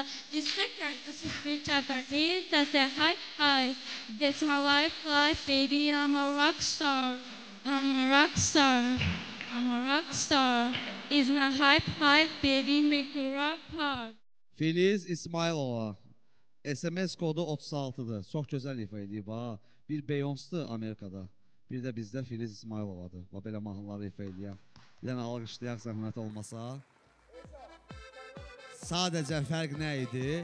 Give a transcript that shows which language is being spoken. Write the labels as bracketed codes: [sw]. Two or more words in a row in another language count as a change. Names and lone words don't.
[en] This second, this is the Japanese, that's a hi. That's my life, baby. I'm a rock star. I'm a rock star. I'm a rock star. It's my hype, baby. Make me rock hard. [az] Filiz İsmailova. SMS kodu 36'dır. Çox gözəl ifa edib ha. Bir Beyoncé Amerikada. Bir də bizdə Filiz İsmailovadır. Belə mahnıları ifa edən. Bir dənə alqışlayaq zəhmət olmasa. Sadəcə fərq nə idi?